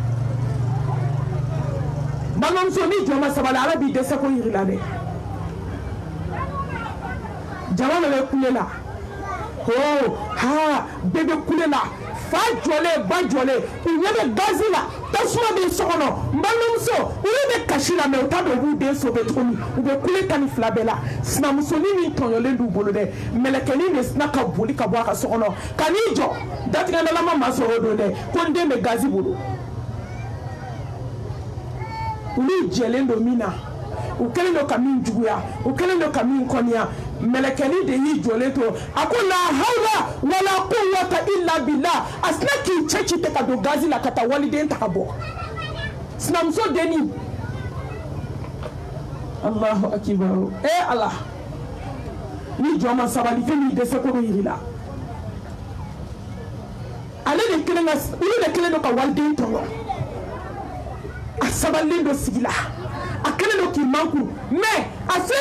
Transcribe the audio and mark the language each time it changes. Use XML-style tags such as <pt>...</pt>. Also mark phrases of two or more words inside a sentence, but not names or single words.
<bm>balimamuso ni jɔ ma sabali ala b'i dɛsɛ ko yiri la dɛ jama de bɛ kule la ko ha bɛɛ bɛ kule la fa jɔlen ba jɔlen u ɲɛ bɛ gazi la tasuma bɛ so kɔnɔ n balimamuso olu bɛ kasi la mɛ u t'a dɔn u b'u den so bɛ cogo min u bɛ kule tan ni fila bɛɛ la sinamusonin min tɔɲɔlen d'u bolo dɛ mɛlɛkɛnin de sina ka boli ka bɔ a ka so kɔnɔ ka n'i jɔ datigɛdalama ma sɔrɔ o don dɛ ko n den bɛ gazi bolo olu jɛlen don min na u kɛlen don ka min juguya u kɛlen don ka min kɔniya mɛlɛkɛnin de y'i jɔlen to a ko la</bm> <ar>حول ولا قوة إلا بالله</ar> <bm>a sina k'i cɛ ci tɛ ka don gazi la ka taa waliden ta ka bɔ sinamuso denni</bm> <ar>الله أكبر</ar> <bm>ala ni jɔ ma sabali fɛn min dɛsɛ kɔrɔ yiri la olu de kelen don ka waliden tɔɲɔ a sabalilen don sigi la a kelen don k'i manku mais a filɛ</bm>